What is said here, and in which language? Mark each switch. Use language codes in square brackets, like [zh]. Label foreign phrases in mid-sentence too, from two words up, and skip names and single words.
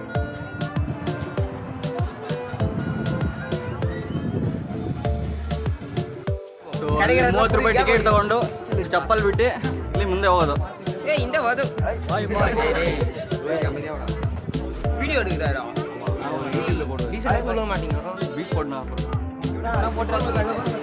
[kn] ಸೊ 30 ರೂಪಾಯಿ ಟಿಕೆಟ್ ತಗೊಂಡು ಚಪ್ಪಲ್ ಬಿಟ್ಟು ಇಲ್ಲಿ ಮುಂದೆ ಹೋಗೋದು. ಹಿಂದೆ ಹೋಗೋದು. [ta] ವಿಡಿಯೋ எடுக்குறாரா? டீசல் போட மாட்டீங்க. பீட் போடுனா நான் போட்றேன்.